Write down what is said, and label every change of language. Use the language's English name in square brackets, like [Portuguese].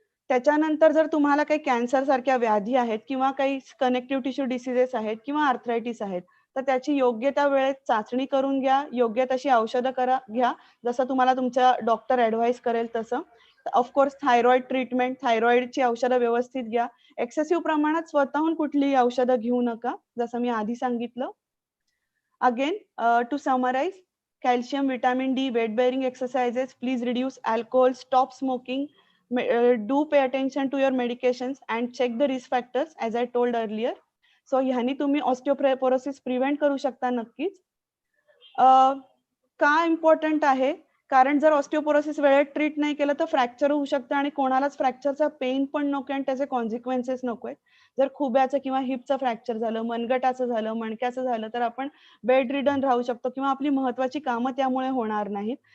[Marathi] त्याच्यानंतर जर तुम्हाला काही कॅन्सर सारख्या व्याधी आहेत किंवा काही कनेक्टिव्ह टिश्यू डिसिजेस आहेत किंवा आर्थरायटिस आहेत तर त्याची योग्य त्या वेळेत चाचणी करून घ्या. योग्य तशी औषधं घ्या जसं तुम्हाला तुमचा डॉक्टर ॲडवाइस करेल तसं. ऑफकोर्स थायरॉइड ट्रीटमेंट, थायरॉइडची औषधं व्यवस्थित घ्या. एक्सेसिव्ह प्रमाणात स्वतःहून कुठलीही औषधं घेऊ नका जसं मी आधी सांगितलं. [English] Again to summarise, calcium, vitamin D, weight bearing exercises, please reduce alcohol, stop smoking, do pay attention to your medications and check the risk factors as I told earlier. [Marathi] So ह्यानी तुम्ही ऑस्टिओपोरोसिस प्रिव्हेंट करू शकता नक्कीच. का important आहे? कारण जर osteoporosis वेळेत ट्रीट नाही केलं तर फ्रॅक्चर होऊ शकतं आणि कोणालाच फ्रॅक्चरचा पेन पण नको आणि त्याचे कॉन्सिक्वेन्सेस नको आहेत. जर खुब्याचं किंवा हिपचं फ्रॅक्चर झालं, मनगटाचं झालं, मणक्याचं झालं तर आपण बेड रिडन राहू शकतो किंवा आपली महत्वाची कामं त्यामुळे होणार नाहीत.